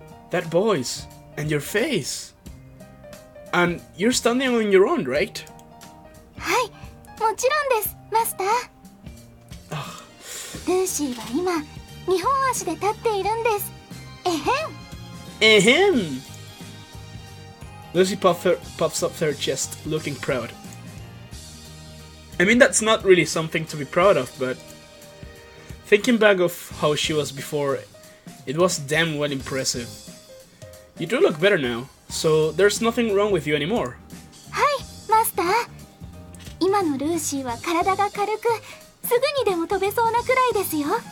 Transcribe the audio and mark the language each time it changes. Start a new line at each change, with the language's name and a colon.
English: That voice and your face. And you're standing on your own, right?
Japanese: はい、もちろんです、マスター。ルーシーは今、2本足で立っているんです。えへん。 Ahem.
English: Lucy puffs up her chest, looking proud. I mean, that's not really something to be proud of, but thinking back of how she was before, it was damn well impressive. You do look better now, so there's nothing wrong with you anymore.
Japanese: はい、マスター。今のルーシーは体が軽く、すぐにでも飛べそうなくらいですよ。